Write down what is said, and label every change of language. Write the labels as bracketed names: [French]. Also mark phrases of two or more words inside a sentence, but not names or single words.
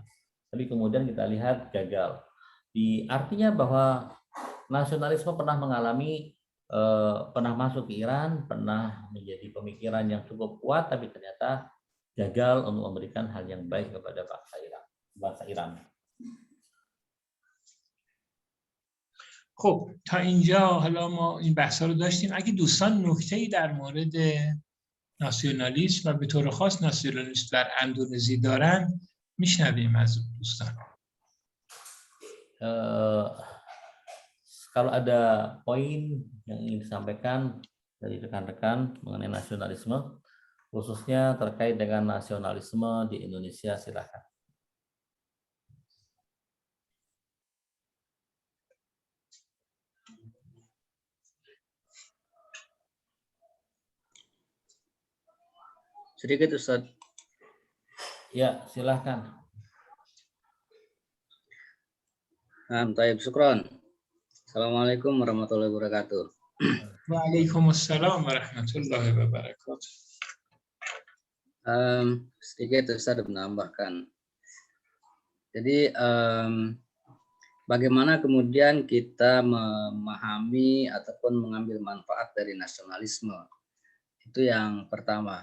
[Indonesian] Tapi kemudian kita lihat gagal. Artinya bahwa nasionalisme pernah pernah masuk ke Iran, pernah menjadi pemikiran yang cukup kuat, tapi ternyata gagal untuk memberikan hal yang baik kepada bangsa Iran. [Persian] خب تا اینجا حالا ما این بحثا رو داشتیم. اگه دوستان نکته‌ای در مورد ناسیونالیسم و به طور خاص ناسیونالیسم در اندونزی دارن میشنویم از دوستان. [Indonesian] Kalau ada poin yang ingin disampaikan dari rekan-rekan mengenai nasionalisme, khususnya terkait dengan nasionalisme di Indonesia, silakan. Sedikit Ustaz. Ya, silakan. [Arabic] طيب، شكرا. السلام عليكم ورحمة الله وبركاته. وعليكم السلام ورحمة الله وبركاته. [Indonesian] Sedikit Ustaz menambahkan. Jadi bagaimana kemudian kita memahami ataupun mengambil manfaat dari nasionalisme? Itu yang pertama.